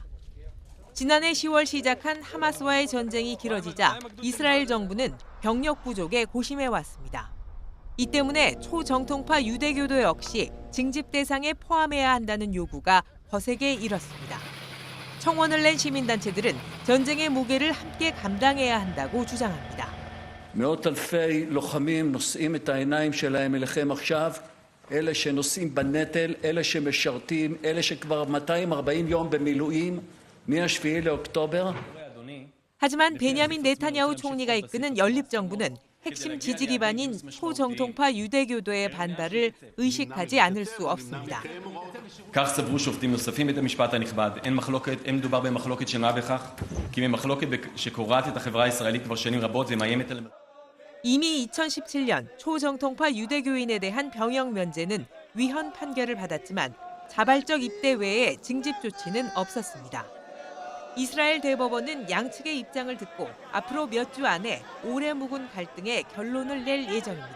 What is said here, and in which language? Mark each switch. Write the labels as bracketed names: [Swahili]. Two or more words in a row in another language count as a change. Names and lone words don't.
[Korean] 지난해 10월 시작한 하마스와의 전쟁이 길어지자 이스라엘 정부는 병력 부족에 고심해왔습니다. 이 때문에 초정통파 유대교도 역시 징집 대상에 포함해야 한다는 요구가 거세게 일었습니다. 청원을 낸 시민단체들은 전쟁의 무게를 함께 감당해야 한다고 주장합니다. [Hebrew] מאות אלפי לוחמים נושאים את העיניים שלהם אליכם עכשיו, אלה שנושאים בנטל, אלה שמשרתים, אלה שכבר 240 יום במילואים מ-7 לאוקטובר. [Korean] 하지만 베냐민 네타냐후 총리가 이끄는 연립정부는 핵심 지지 기반인 초정통파 유대교도의 반발을 의식하지 않을 수 없습니다. [Hebrew] כך סברו שופטים נוספים בית המשפט הנכבד. אין מדובר במחלוקת של מה בכך, כי ממחלוקת שקורעת את החברה הישראלית כבר שנים רבות ומאיימת על... [Korean] 이미 2017년 초정통파 유대교인에 대한 병역 면제는 위헌 판결을 받았지만 자발적 입대 외에 징집 조치는 없었습니다. 이스라엘 대법원은 양측의 입장을 듣고 앞으로 몇 주 안에 오래 묵은 갈등에 결론을 낼 예정입니다.